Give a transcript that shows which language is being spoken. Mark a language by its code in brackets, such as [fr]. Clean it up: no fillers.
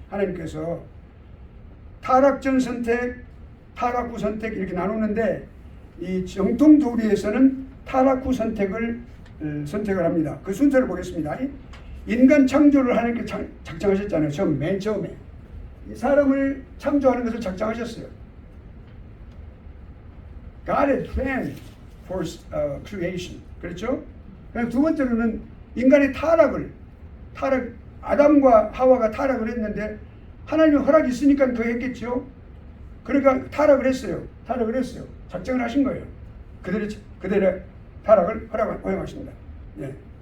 [ko] 하나님께서 타락 전 선택, 타락 후 선택 이렇게 나누는데 이 정통 교리에서는 타락 후 선택을 합니다. 그 순서를 보겠습니다. 인간 창조를 하나님께 작정하셨잖아요. 맨 처음에 이 사람을 창조하는 것을 작정하셨어요. [en] God had planned for creation. [ko] 그렇죠? 두 번째로는 인간의 타락 아담과 하와가 타락을 했는데 하나님의 허락이 있으니까 그 했겠죠. 그러니까 타락을 했어요. 작정을 하신 거예요. 그들의 타락을 허용하십니다. 예.